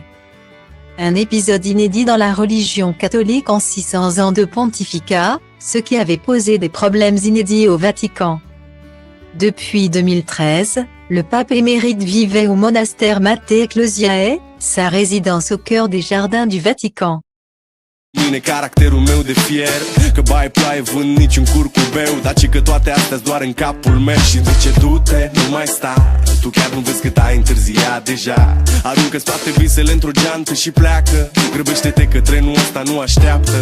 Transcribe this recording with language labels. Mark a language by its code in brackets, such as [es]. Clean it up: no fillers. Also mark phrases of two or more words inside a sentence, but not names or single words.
[fr] Un épisode inédit dans la religion catholique en 600 ans de pontificat, ce qui avait posé des problèmes inédits au Vatican. Depuis 2013, le pape émérite vivait au monastère Mater Ecclesiae, sa résidence au cœur des jardins du Vatican. [ro] Mine caracterul meu de fier, că bai ploaie vânt nici un curcubeu, dar ci că toate astea-s doar în capul meu. Și zice du-te, nu mai sta, tu chiar nu vezi cât ai întârziat deja. Aruncă-ți toate visele într-o geantă și pleacă, grăbește-te că trenul ăsta nu așteaptă.